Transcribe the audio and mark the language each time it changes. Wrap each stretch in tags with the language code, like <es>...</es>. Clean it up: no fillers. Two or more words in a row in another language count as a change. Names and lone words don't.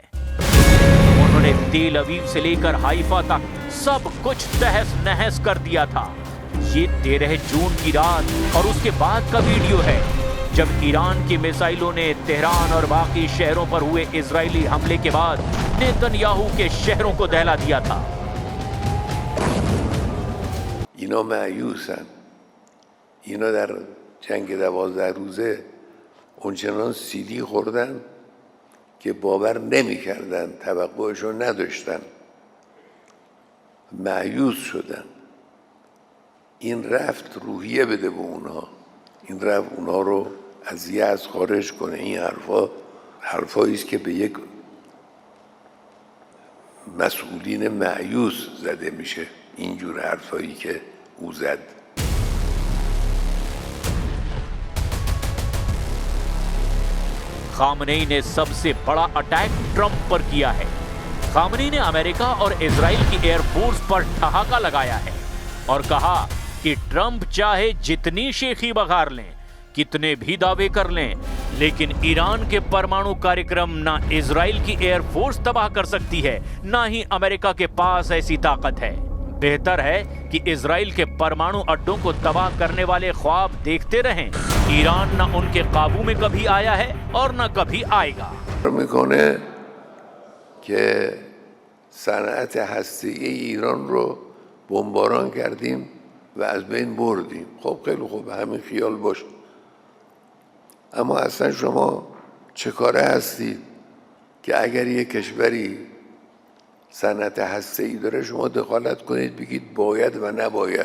<hi>उन्होंने तेल अवीव से लेकर हाइफा तक सब कुछ तहस नहस कर दिया था। ये 13 जून की रात और उसके बाद का वीडियो है, जब ईरान की मिसाइलों ने तेहरान और बाकी शहरों पर हुए इजरायली हमले के बाद नेतन्याहू के शहरों को दहला दिया था।</hi> <fa>اینا مایوسن. اینا در جنگ 12 روزه اونچنان سیلی خوردن که باور نمی‌کردن، توقعشون نداشتن، مایوس شدن. این رفت روحیه بده به اونها، این رفت اونها رو از یأس خارج کنه. این حرفایی است که به یک مسئولین مایوس زده میشه، اینجور حرفایی که او زد.</fa> <hi>खामनेई ने सबसे बड़ा अटैक ट्रंप पर किया है। खामनेई ने अमेरिका और इजराइल की एयरफोर्स पर ठहाका लगाया है और कहा कि ट्रंप चाहे जितनी शेखी बघार लें, कितने भी दावे कर लें, लेकिन ईरान के परमाणु कार्यक्रम ना इजराइल की एयरफोर्स तबाह कर सकती है, ना ही अमेरिका के पास ऐसी ताकत है। बेहतर है कि इजराइल के परमाणु अड्डों को तबाह करने वाले ख्वाब देखते रहें। ईरान ना उनके काबू में कभी आया है और ना कभी आएगा।</hi> <fa>میکنه که صنعت هسته‌ای ایران رو بمباران کردیم و از بین بردیم. خب خیلی خوب، همین خیال باشه. اما اصلا شما چه کاره هستید که اگر یک کشوری صنعت هسته‌ای داره شما دخالت کنید بگید باید و نباید؟</fa>